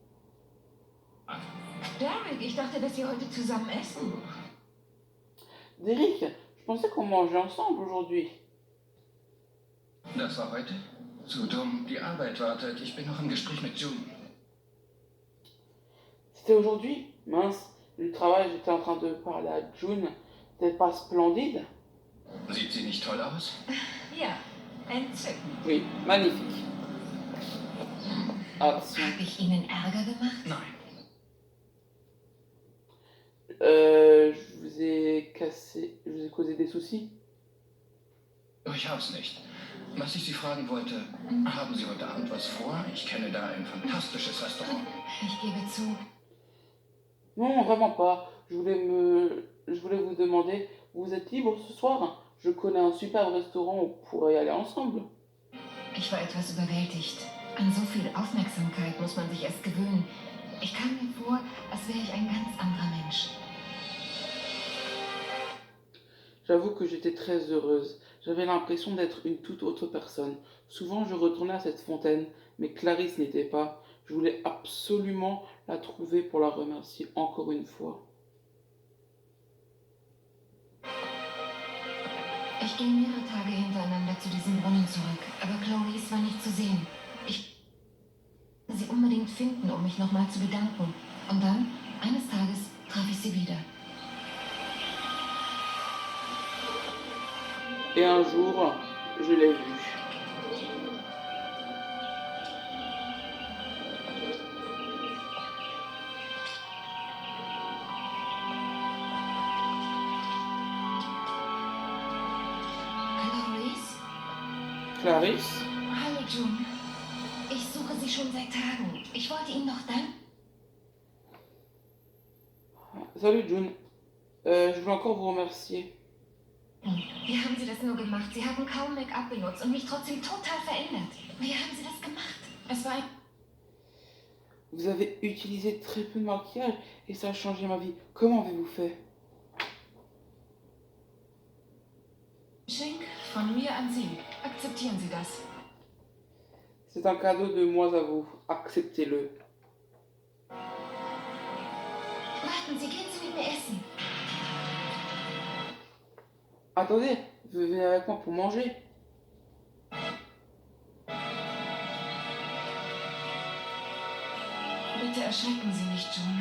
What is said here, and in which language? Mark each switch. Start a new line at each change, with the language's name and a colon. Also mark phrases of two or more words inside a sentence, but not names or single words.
German: Derek, ich dachte, dass Sie heute zusammen essen. Derek,
French: je pensais qu'on mangeait ensemble aujourd'hui.
German: Das war heute? Zu dumm. Die Arbeit wartet. Ich bin noch im Gespräch mit June.
French: C'était aujourd'hui? Mince, le travail, j'étais en train de parler à June. C'était pas splendide?
German: Sieht sie nicht toll aus? Ja, entzückend.
French: Oui, magnifique. Action.
German: Habe ich Ihnen Ärger gemacht? Nein.
French: Je vous ai cassé, je vous ai causé des soucis?
German: Ich hab's nicht. Was ich Sie fragen wollte, haben Sie heute Abend was vor? Ich kenne da ein fantastisches Restaurant. Ich gebe zu,
French: Non, vraiment pas. Je voulais vous demander, vous êtes libre ce soir? Je connais un superbe restaurant, on pourrait y aller ensemble.
German: ich war etwas überwältigt. An so viel Aufmerksamkeit muss man sich erst gewöhnen. Ich kam mir vor, als wäre ich ein ganz anderer Mensch.
French: J'avoue que j'étais très heureuse. J'avais l'impression d'être une toute autre personne. Souvent, je retournais à cette fontaine, mais Clarisse n'était pas. Je voulais absolument la trouver pour la remercier encore une fois.
German: Ich ging mehrere Tage hintereinander zu diesem Brunnen zurück, aber Clarice war nicht zu sehen. Ich wollte sie unbedingt finden, um mich nochmal zu bedanken. Und dann, eines Tages, traf ich sie wieder.
French: Et un jour, je l'ai vue.
German: Clarice?
French: Clarisse?
German: Hallo June. Ich suche Sie schon seit Tagen. Ich wollte Ihnen noch danken.
French: Salut June. Je voulais encore vous remercier.
German: Wie haben Sie das nur gemacht? Sie haben kaum Make-up benutzt und mich trotzdem total verändert. Wie haben Sie das gemacht? Es war ein
French: Vous avez utilisé très peu de maquillage et ça a changé ma vie. Comment avez-vous fait?
German: Geschenk von mir an Sie. Akzeptieren Sie das.
French: C'est un cadeau de moi à vous. Acceptez-le.
German: Warten Sie, gehen Sie mit mir essen.
French: Attendez, vous venez avec moi pour manger.
German: Bitte erschrecken Sie nicht, June.